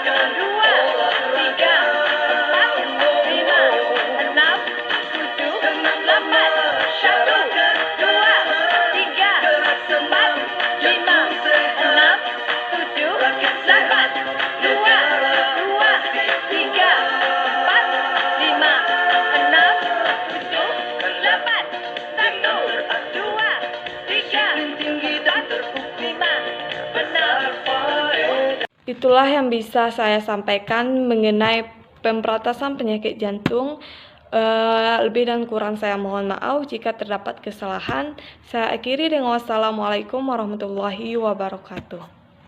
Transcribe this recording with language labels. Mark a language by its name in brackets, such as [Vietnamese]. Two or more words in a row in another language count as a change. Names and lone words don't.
[Indonesian] tiga, empat, lima, enam, tujuh, delapan, satu, dua, tiga, empat, lima, enam, tujuh, delapan, dua, tiga, empat, lima, enam, tujuh, delapan, satu, dua, tiga, empat, lima, enam, tujuh. Itulah yang bisa saya sampaikan mengenai pemberantasan penyakit jantung. Lebih dan kurang saya mohon maaf jika terdapat kesalahan. Saya akhiri dengan [Arabic] والسلام عليكم ورحمة الله وبركاته.